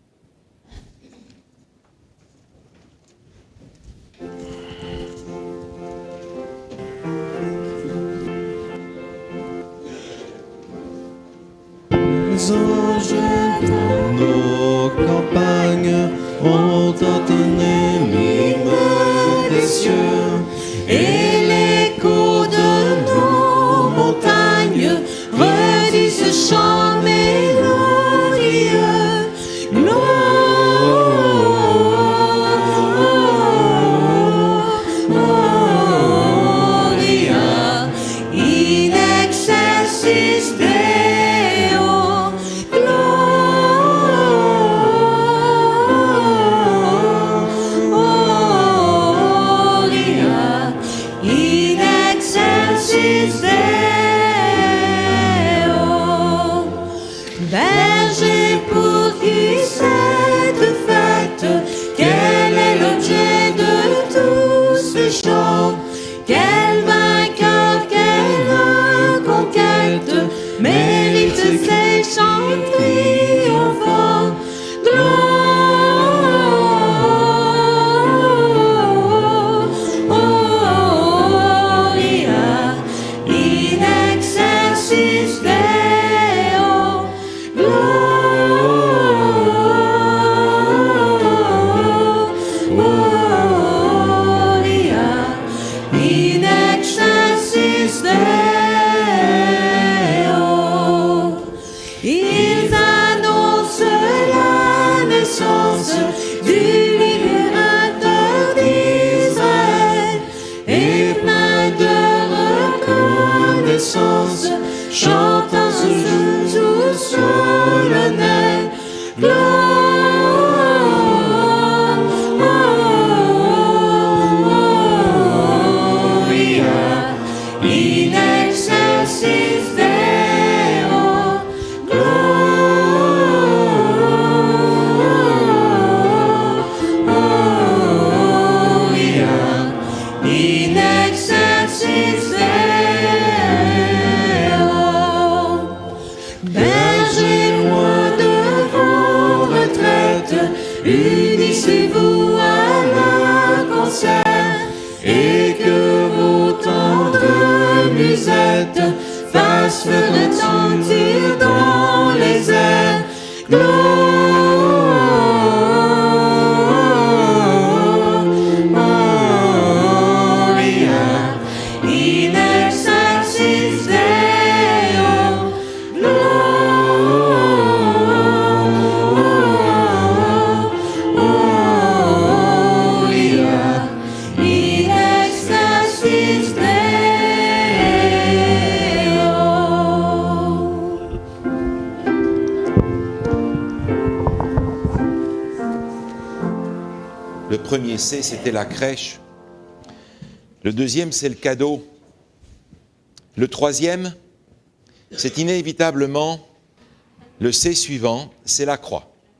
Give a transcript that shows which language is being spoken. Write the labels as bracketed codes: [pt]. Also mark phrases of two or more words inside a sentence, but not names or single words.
[fr] Les anges dans nos campagnes ont entonné l'hymne des cieux, et l'écho de nos montagnes redit ce chant mélodieux. [la] Gloria in excelsis Deo. Gloria in excelsis Deo. [fr] Berger, pour qui cette fête, quel est l'objet de tous ces chants? Quel vainqueur, quelle conquête mérite ces chants triomphants? [la] Gloria in excelsis Deo. Gloria in excelsis Deo. [fr] Ils annoncent la naissance du libérateur d'Israël, et plein de reconnaissance, chantant ce jour solennel. [la] Gloria in excelsis Deo. Gloria in excelsis Deo. [fr] Bergers loin de vos retraites, unissez-vous à la concert, et que vos tendres musettes fassent retentir dans les airs. [la] Gloria in excelsis Deo. Gloria in excelsis Deo. [fr] Le premier C, c'était la crèche. Le deuxième, c'est le cadeau. Le troisième, c'est inévitablement le C suivant, c'est la croix.